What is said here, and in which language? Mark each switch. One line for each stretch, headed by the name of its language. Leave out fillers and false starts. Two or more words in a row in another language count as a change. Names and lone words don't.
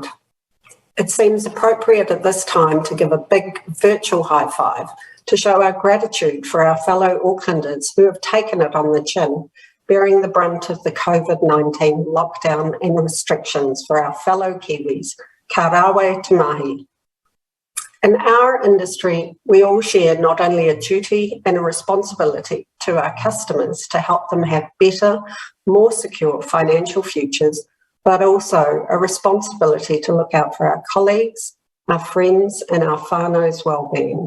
English: It seems appropriate at this time to give a big virtual high five to show our gratitude for our fellow Aucklanders who have taken it on the chin, bearing the brunt of the COVID-19 lockdown and restrictions for our fellow Kiwis.
Māori: Ka rawe te mahi.
English: In our industry, we all share not only a duty and a responsibility to our customers to help them have better, more secure financial futures, but also a responsibility to look out for our colleagues, our friends, and our whānau's well-being.